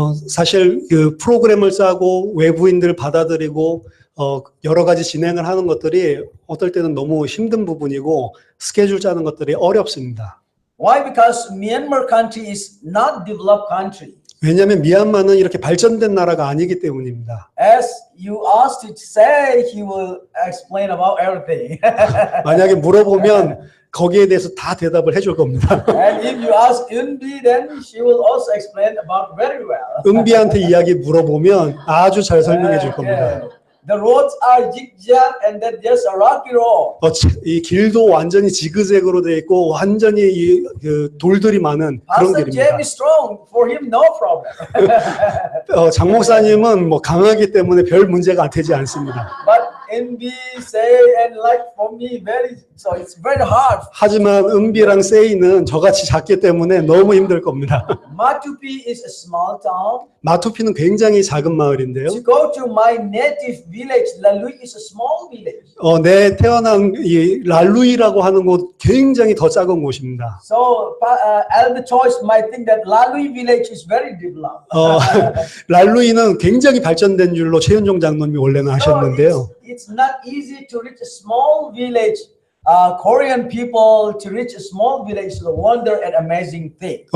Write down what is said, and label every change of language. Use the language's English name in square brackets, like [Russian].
[Korean] 사실 그 프로그램을 짜고 외부인들 받아들이고 여러 가지 진행을 하는 것들이 어떨 때는 너무 힘든 부분이고 스케줄 짜는 것들이 어렵습니다. [English] Why? Because Myanmar country is not developed country. [Korean] 왜냐하면 미얀마는 이렇게 발전된 나라가 아니기 때문입니다. [English] As you asked to say, he will explain about everything. [Korean] 만약에 물어보면 거기에 대해서 다 대답을 해줄 겁니다. [English] And if you ask Unbi, then she will also explain about very well. [Korean] 은비한테 이야기 물어보면 아주 잘 설명해 줄 겁니다. [English] The roads are zigzag and then there's a rocky road. [Korean] 이 길도 완전히 지그재그로 되어 있고 완전히 그 돌들이 많은 그런 [English] Pastor [Korean] 길입니다. [English] Jim is strong. For him, no problem. [Korean] 장 목사님은 뭐 강하기 때문에 별 문제가 되지 않습니다. [English] But Unbi say and like for me, so it's very hard. [Korean] 하지만 은비랑 세이는 저같이 작기 때문에 너무 힘들 겁니다. [English] Matupi is a small town. [Korean] 마투피는 굉장히 작은 마을인데요. [English] To go to my native village, Lalui is a small village. [Korean] 내 태어난 이 랄루이라고 하는 곳 굉장히 더 작은 곳입니다. [English] So Elder Choice might think that Lalui village is very developed. [Korean] 랄루이는 굉장히 발전된 줄로 최윤종 장로님이 원래는 하셨는데요. [English] It's not easy to reach a small village. Korean people to reach a small village is a wonder and amazing thing.